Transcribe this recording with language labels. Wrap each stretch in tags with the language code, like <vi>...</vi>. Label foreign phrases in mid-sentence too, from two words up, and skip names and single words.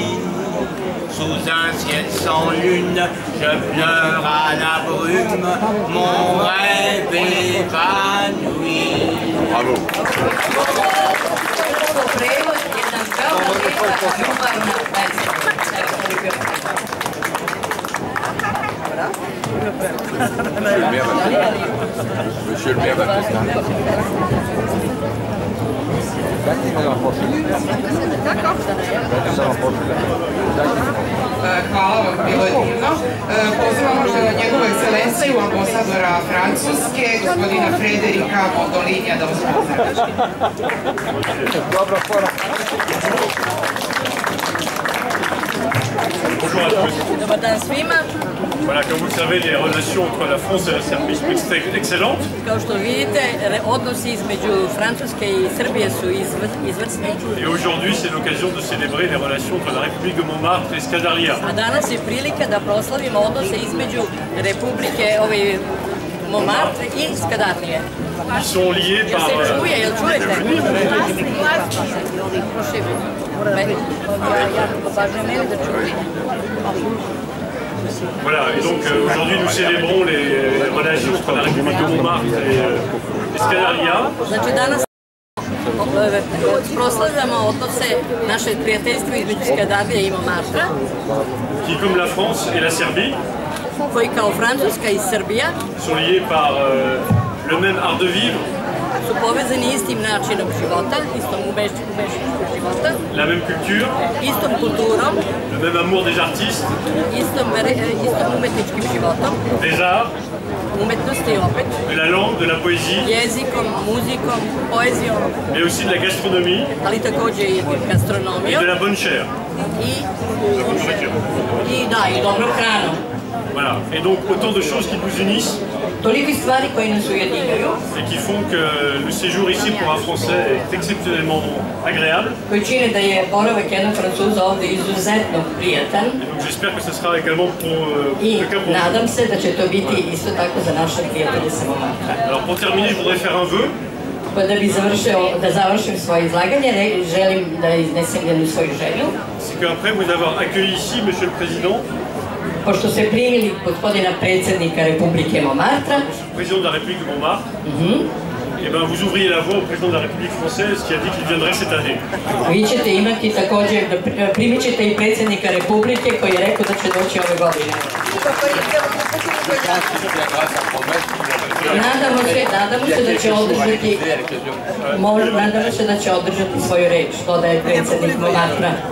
<fr>Sous un ciel sans lune, je pleure à la brume, mon rêve évanoui. Bravo. Monsieur le maire Baptiste.</fr> <sr>Hvala vam, bilo je divno. Pozivamo njegovu ekscelenciju, ambasadora Francuske, gospodina Frederika Mondolinija, da vas pozdravim.</sr> <fr>Bonjour à tous.</fr> <sr>Dobar dan svima.</sr> <fr>Voilà, comme vous le savez, les relations entre la France et la Serbie sont excellentes.</fr> <sr>Kao što vidite, odnosi između Francuske i Srbije su izvrsni.</sr> <fr>Et aujourd'hui, c'est l'occasion de célébrer les relations entre la République de Montmartre et Skadaria.</fr> <sr>A danas je prilika da proslavimo odnose između Republike Montmartre i Skadarlije.</sr> <fr>Ils sont liés par...</fr> <sr>Jel čujete?</sr> <fr>Voilà, et donc aujourd'hui nous célébrons les relations entre la République de Montmartre et Skadaria.</fr> <sr>Znači danas proslavljamo odnose naše prijateljstvo između Skadarlije i Montmartre.</sr> <fr>Qui, comme la France et la Serbie,</fr> <sr>koji kao Francuska i Srbija</sr> <fr>sont liés par le même art de vivre,</fr> <sr>su povezani istim načinom života, istom umešćinom života,</sr> <fr>la même culture,</fr> <sr>istom kulturom,</sr> <fr>le même amour des artistes,</fr> <sr>istom umetničkim životom,</sr> <fr>des arts,</fr> <sr>umetnosti opet,</sr> <fr>de la langue, de la poésie,</fr> <sr>jezikom, muzikom, poezijom,</sr> <fr>mais aussi de la gastronomie</fr> <sr>ali takođe i</sr> <fr>et</fr> <sr>gastronomijom</sr> <fr>de la bonne chair.</fr> <sr>I dobrom hranom.</sr> <fr>Voilà, et donc autant de choses qui nous unissent</fr> <sr>Toliki stvari koji nas ujedinjuju</sr> <fr>et qui font que le séjour ici pour un Français est exceptionnellement agréable.</fr> <sr>Koji čine da je boravak jednog Francuza ovde izuzetno prijatan.</sr> <fr>Et donc j'espère que ce sera également pour</fr> <sr>I</sr> <fr>quelqu'un pour vous.</fr> <sr>nadam se da će to biti isto tako za naše prijatelje sa Montmartre.</sr> <fr>Alors pour terminer, je voudrais faire un vœu.</fr> <sr>Da završim svoje izlaganje, želim da iznesem jednu svoju želju.</sr> <fr>C'est qu'après vous avoir accueilli ici, Monsieur le Président,</fr> <sr>pošto ste primili gospodina predsjednika Republike Montmartre,</sr> <fr>président de la République de Montmartre, et ben vous ouvriez la voie au président de la République française qui a dit qu'il viendrait cette année.</fr> <sr>Vi ćete imati također, primit ćete i predsjednika Republike koji je rekao da će doći ove godine. Nadam nadamo se da će održati, nadamo se da će održati svoju reč, to da je predsjednik Montmartra.</sr>